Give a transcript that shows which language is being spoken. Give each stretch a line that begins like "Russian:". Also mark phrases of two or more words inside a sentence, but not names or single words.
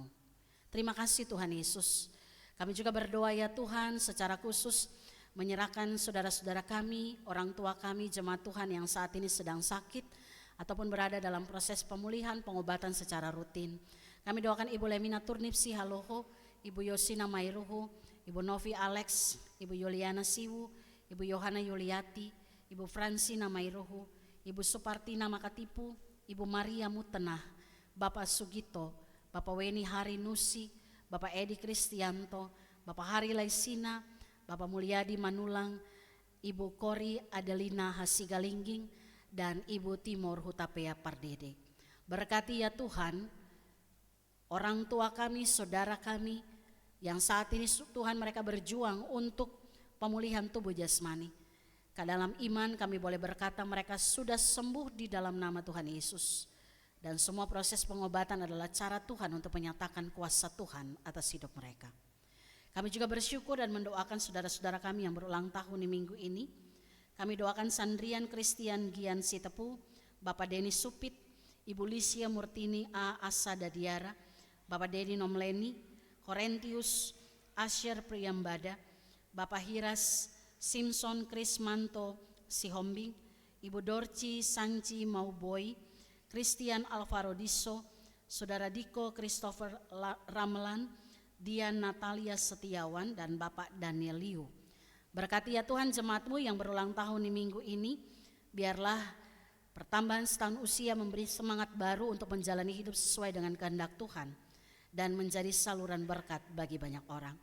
Indonesian: Terima kasih Tuhan Yesus. Kami juga berdoa ya Tuhan secara khusus menyerahkan saudara-saudara kami, orang tua kami, jemaat Tuhan yang saat ini sedang sakit ataupun berada dalam proses pemulihan, pengobatan secara rutin. Kami doakan Ibu Lemina Turnipsi Haloho, Ibu Yosina Mairuhu, Ibu Novi Alex, Ibu Yuliana Siwu, Ibu Yohana Yuliati, Ibu Fransina Mairuhu, Ibu Supartina Makatipu, Ibu Maria Mutenah, Bapak Sugito, Bapak Weni Hari Nusi, Bapak Edi Kristianto, Bapak Hari Laisina, Bapak Mulyadi Manulang, Ibu Kori Adelina Hasigalingging, dan Ibu Timur Hutapea Pardede. Berkati ya Tuhan, orang tua kami, saudara kami, yang saat ini Tuhan mereka berjuang untuk pemulihan tubuh jasmani. Ke dalam iman kami boleh berkata mereka sudah sembuh di dalam nama Tuhan Yesus. Dan semua proses pengobatan adalah cara Tuhan untuk menyatakan kuasa Tuhan atas hidup mereka. Kami juga bersyukur dan mendoakan saudara-saudara kami yang berulang tahun di minggu ini. Kami doakan Sandrian Christian Gian Sitepu, Bapak Denis Supit, Ibu Lisia Murtini A. Asa Dadiara, Bapak Dedi Nomleni, Horentius Asher Priyambada, Bapak Hiras Simpson Krismanto Sihombing, Ibu Dorci Sanci Mauboy, Christian Alvaro Diso, Saudara Diko Christopher Ramelan, Dian Natalia Setiawan, dan Bapak Daniel Liu. Berkati ya Tuhan jemaat-Mu yang berulang tahun di minggu ini, biarlah pertambahan setahun usia memberi semangat baru untuk menjalani hidup sesuai dengan kehendak Tuhan dan menjadi saluran berkat bagi banyak orang.